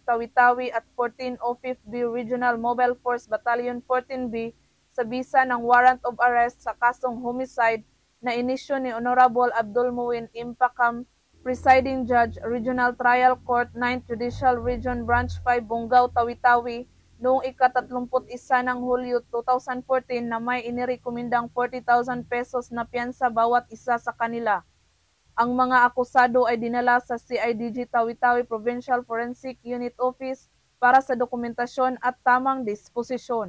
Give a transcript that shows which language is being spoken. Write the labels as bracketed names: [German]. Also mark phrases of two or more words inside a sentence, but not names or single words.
[Filipino] Tawi-Tawi at 14 o 5th B Regional Mobile Force Battalion 14B sa bisa ng [English] warrant of arrest [Filipino] sa kasong homicide na inisyo ni Honorable Abdul Muin Impakam, Presiding Judge, Regional Trial Court, 9th Judicial Region Branch 5, Bungaw, Tawi-Tawi, noong ika-31 ng Hulyo 2014 na may inirekomendang 40,000 pesos na piyansa bawat isa sa kanila. Ang mga akusado ay dinala sa CIDG Tawi-Tawi Provincial Forensic Unit Office para sa dokumentasyon at tamang disposisyon.